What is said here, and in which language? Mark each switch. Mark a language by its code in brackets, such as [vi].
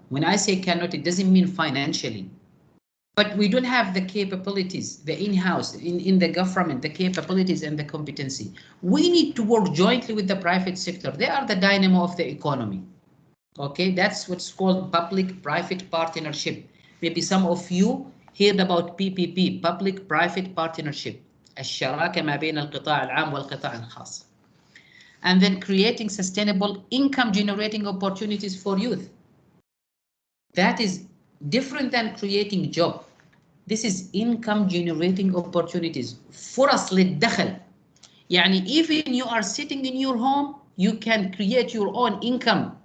[en] When I say cannot, it doesn't mean financially. But we don't have the capabilities, the in-house, in the government, the capabilities and the competency. We need to work jointly with the private sector. They are the dynamo of the economy. Okay, that's what's called public-private partnership. Maybe some of you heard about PPP, public-private partnership. [ar] الشراكة ما بين القطاع العام والقطاع الخاص. [en] And then creating sustainable income generating opportunities for youth. That is different than creating job. This is income generating opportunities. [ar] فرص للدخل. [en] يعني even you are sitting in your home, you can create your own income.